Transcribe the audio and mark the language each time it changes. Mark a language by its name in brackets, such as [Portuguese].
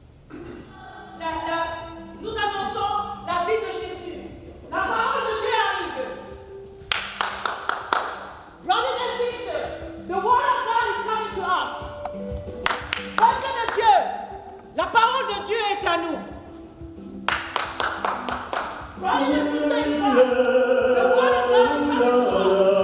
[French] Nous annonçons la vie de Jésus. La parole de Dieu arrive. [English] Brothers and sisters, the word of God is coming to us. [French] Peuple de Dieu, la parole de Dieu est à nous. [English] Brothers and sisters in Christ, the word of God is coming to us.